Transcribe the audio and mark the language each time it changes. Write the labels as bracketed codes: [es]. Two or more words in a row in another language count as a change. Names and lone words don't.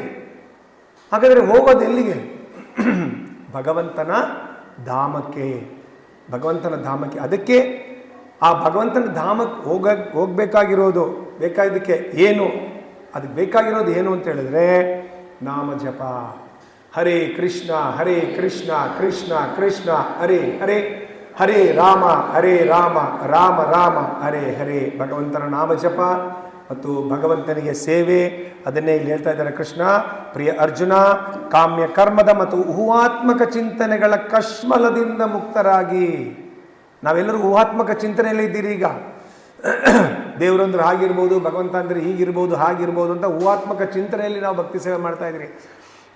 [kn] ಹಾಗಾದರೆ ಹೋಗೋದು ಎಲ್ಲಿಗೆ? ಭಗವಂತನ ಧಾಮಕ್ಕೆ. ಅದಕ್ಕೆ ಆ ಭಗವಂತನ ಧಾಮಕ್ಕೆ ಬೇಕಾಗಿದ್ದಕ್ಕೆ ಏನು? ಅದಕ್ಕೆ ಬೇಕಾಗಿರೋದು ಏನು ಅಂತ ಹೇಳಿದ್ರೆ, ನಾಮ ಜಪ. [sa] ಹರೇ ಕೃಷ್ಣ ಕೃಷ್ಣ ಕೃಷ್ಣ ಹರೇ ಹರೇ, ಹರೇ ರಾಮ ರಾಮ ರಾಮ ಹರೇ ಹರೇ. [kn] ಭಗವಂತನ ನಾಮ ಜಪ ಮತ್ತು ಭಗವಂತನಿಗೆ ಸೇವೆ, ಅದನ್ನೇ ಇಲ್ಲಿ ಹೇಳ್ತಾ ಇದ್ದಾರೆ ಕೃಷ್ಣ. ಪ್ರಿಯ ಅರ್ಜುನ, ಕಾಮ್ಯ ಕರ್ಮದ ಮತ್ತು ಊಹಾತ್ಮಕ ಚಿಂತನೆಗಳ ಕಶ್ಮಲದಿಂದ ಮುಕ್ತರಾಗಿ. ನಾವೆಲ್ಲರೂ ಊಹಾತ್ಮಕ ಚಿಂತನೆಯಲ್ಲಿ ಇದ್ದೀರಿ. ಈಗ ದೇವರಂದ್ರೆ ಹಾಗಿರ್ಬೋದು, ಭಗವಂತ ಅಂದರೆ ಹೀಗಿರ್ಬೋದು, ಹಾಗಿರ್ಬೋದು ಅಂತ ಊಹಾತ್ಮಕ ಚಿಂತನೆಯಲ್ಲಿ ನಾವು ಭಕ್ತಿ ಸೇವೆ ಮಾಡ್ತಾ ಇದ್ದೀರಿ.